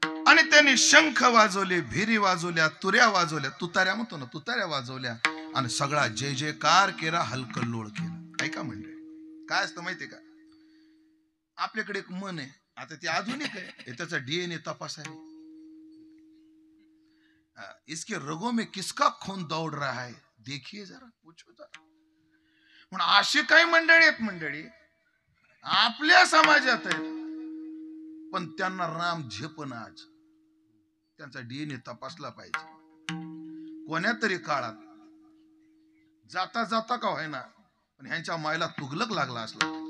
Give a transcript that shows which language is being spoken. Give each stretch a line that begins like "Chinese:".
Marathi: आणि त्यांनी शंख वाजवले, भिरी वाजवल्या, तुऱ्या वाजवल्या, तुताऱ्या म्हणतो ना, तुताऱ्या वाजवल्या, आणि सगळा जय जयकार केला, हलकल्लोळ केला. ऐका म्हणजे काय असतं माहितीये का, आपल्याकडे एक मन आहे, आता ते आधुनिक आहे, त्याचा DNA तपास आहे.
Hindi: इसके रगों में किसका खून दौड़ रहा है देखिए जरा, पूछो जरा.
Marathi: म्हणून अशी काही मंडळी आहेत मंडळी आपल्या समाजात आहेत, पण त्यांना राम झेपण. आज त्यांचा डीएनए तपासला पाहिजे. कोण्या तरी काळात जाता जाता का होईना पण ह्यांच्या मायला तुगलक लागला असला.